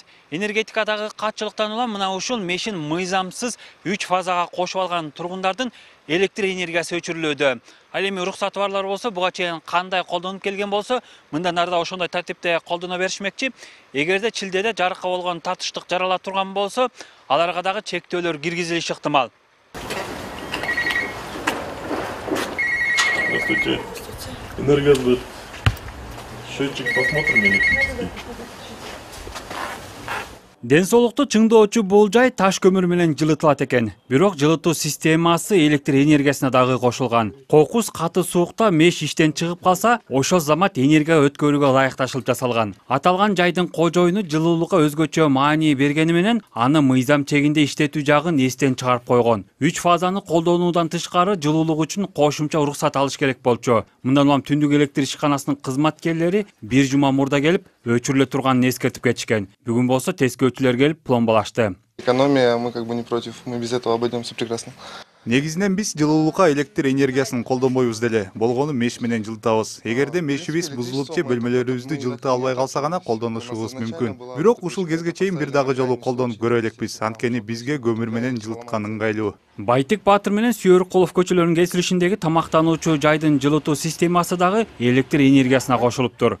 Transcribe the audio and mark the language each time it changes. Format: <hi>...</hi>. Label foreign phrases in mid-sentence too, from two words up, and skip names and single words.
<ky>Энергетикадагы катчылыктан улам мына ушул мешин мыйзамсыз 3 фазага кошуп алган тургундардын электр энергиясы өчүрүлүүдө. Ал эми уруксаты барлар болсо, буга чейин кандай колдонуп келген болсо, мындан ары да ошондой тартипте колдоно беришмекчи. Эгерде чилдеде жарыкка болгон татыштык жарала турган болсо, аларга дагы чектөөлөр киргизилиши ыктымал.</ky> <ru>Здравствуйте. Энергосбыт. Счетчик посмотрим электрический.</ru> <ky>Ден соолукту чыңдоочу бул жай таш көмүр менен жылытылат экен. Бирок жылытуу системасы электр энергиясына дагы кошулган. Кокус каты суукта меш иштен чыгып калса, ошол замат энергия өткөрүүгө ылайыкташылып жасалган. Аталган жайдын кожоюну жылуулукка өзгөчө маани бергени менен аны мыйзам чегинде иштетүү жагын эстен чыгарып койгон. 3 фазаны колдонуудан тышкары жылуулук үчүн кошумча уруксат алыш керек болчу. Мындан улам түндүк электр ишканасынын кызматкерлери бир жума мурда келип, өчүрүлө турганын эскертип кетишкен. Бүгүн болсо тескөөчүлөр келип пломбалашты.</ky> <ru>Экономия, мы как бы не против, мы без этого обойдемся прекрасно.</ru> <ky>Негизинен биз жылуулукка электр энергиясын колдонбойбуз деле. Болгону меш менен жылытабыз. Эгерде мешибиз бузулуп же бөлмөлөрүбүздү жылыта албай калса гана колдонушубуз мүмкүн. Бирок ушул кезге чейин бир дагы жолу колдонуп көрө элекпиз. Анткени бизге көмүр менен жылыткан ыңгайлуу. Байтик Баатыр менен Сүйөркулов көчөлөрүнүн кесилишиндеги тамактануучу жайдын жылытуу системасы дагы электр энергиясына кошулуптур.</ky>